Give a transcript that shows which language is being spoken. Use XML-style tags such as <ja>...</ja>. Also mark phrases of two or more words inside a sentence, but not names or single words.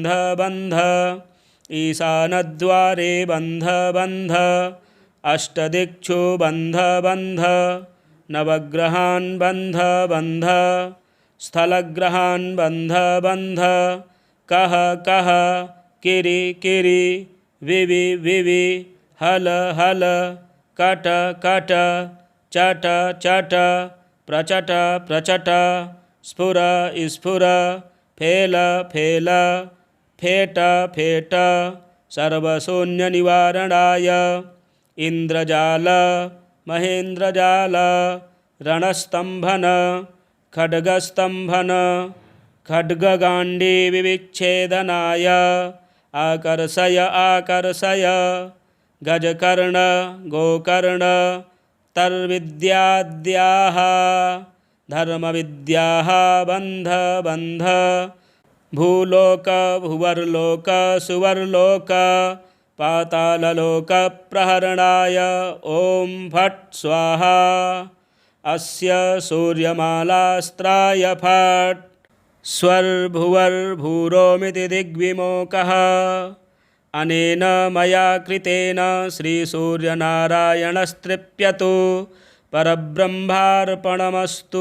<sa>बन्ध ईशानद्वारे बन्ध बन्ध अष्टदिक्षु बन्ध बन्ध नवग्रहान् बन्ध बन्ध स्थलग्रहान् बन्ध बन्ध कः कः किरि किरि विवि विवि हल हल कट कट चट चट प्रचट प्रचट स्फुर स्फुर फेल फेल फेट फेट सर्वशून्यनिवारणाय इंद्रजाल महेन्द्रजाल रणस्तंभन खड्गस्तंभन खड्गगांडी विविच्छेदनाय आकर्षय आकर्षय गजकर्ण गोकर्ण तर्विद्याद्याः धर्मविद्याः बन्ध बन्ध भूलोक भुवर्लोक सुवर्लोक पाताललोक प्रहरणाय ॐ फट् स्वाहा अस्य सूर्यमालास्त्राय फट् स्वर्भुवर्भूरोमिति दिग्विमोकः अनेन मया कृतेन श्रीसूर्यनारायणस्तृप्यतु परब्रह्मार्पणमस्तु।</sa>